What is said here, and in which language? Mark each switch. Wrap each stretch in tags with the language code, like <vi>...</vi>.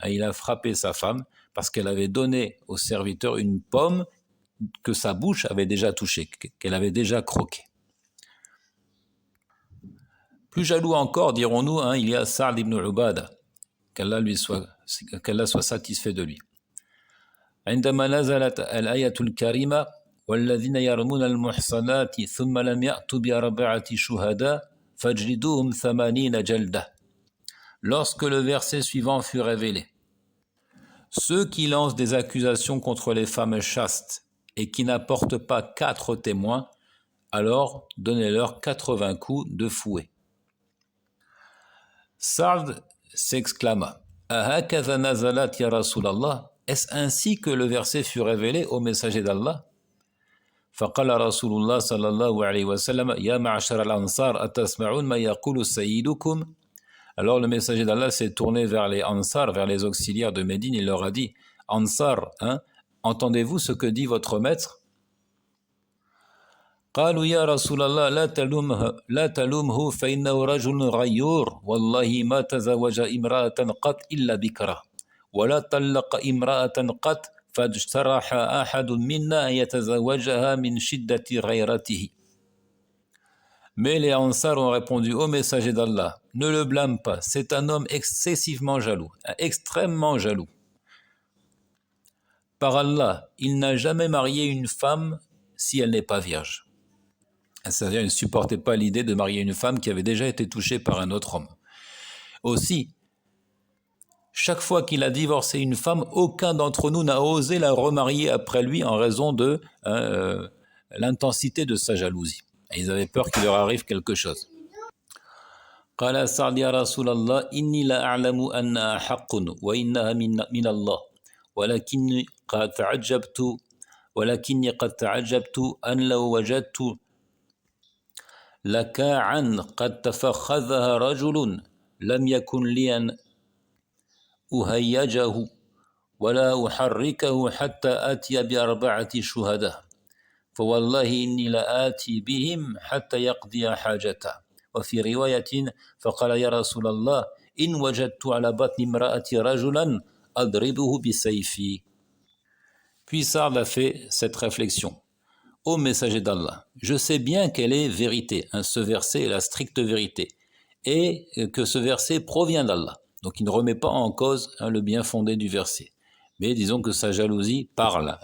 <fr>Il a frappé sa femme parce qu'elle avait donné au serviteur une pomme que sa bouche avait déjà touchée, qu'elle avait déjà croquée. Plus jaloux encore, dirons-nous, hein, il y a Sa'd ibn Ubada, qu'Allah soit satisfait de lui.</fr> <ar>عندما نزلت الآية الكريمة والذين يرمون المحصنات ثم لم يأتوا بأربعة شهداء فاجلدوهم 80 جلدة.</ar> <fr>Lorsque le verset suivant fut révélé, ceux qui lancent des accusations contre les femmes chastes et qui n'apportent pas 4 témoins, alors donnez-leur 80 coups de fouet. Sa'd s'exclama,</fr> <ar>Ahakaza nazalat ya Rasulallah,</ar> <fr>est-ce ainsi que le verset fut révélé au messager d'Allah?</fr> <ar>فقال رسول الله صلى الله عليه وسلم يا معشر الأنصار أتسمعون ما يقول سيدكم.</ar> <fr>Alors le messager d'Allah s'est tourné vers les Ansar, vers les auxiliaires de Médine, il leur a dit, Ansar, hein, entendez-vous ce que dit votre maître?</fr> <ar>قالوا يا رسول الله لا تلومه فإنه رجل غيور والله ما تزوج امرأة قط إلا بكرة ولا طلق امرأة قط فاجترح أحد منا يتزوجها من شدة غيرته.</ar> <fr>Mais les Ansar ont répondu au messager d'Allah, ne le blâme pas, c'est un homme excessivement jaloux, extrêmement jaloux. Par Allah, il n'a jamais marié une femme si elle n'est pas vierge. C'est-à-dire, il ne supportait pas l'idée de marier une femme qui avait déjà été touchée par un autre homme. Aussi, chaque fois qu'il a divorcé une femme, aucun d'entre nous n'a osé la remarier après lui en raison de l'intensité de sa jalousie. Et ils avaient peur qu'il leur arrive quelque chose.</fr> <ar>قال سعد يا رسول الله إني لا أعلم أنها حق وإنها من الله ولكني قد تعجبت أن لو وجدت لكاعا قد تفخذها رجل لم يكن لي أن أهيجه ولا أحركه حتى آتي بأربعة شهداء فوالله إني لآتي بهم حتى يقضي حاجته وفي رواية فقال يا رسول الله إن وجدت على بطن امرأة رجلا أضربه بسيفي.</ar> <fr>Puis Sa'd a fait cette réflexion. Ô messager d'Allah, je sais bien quelle est vérité, hein, ce verset est la stricte vérité, et que ce verset provient d'Allah. Donc il ne remet pas en cause le bien fondé du verset. Mais disons que sa jalousie parle.</fr>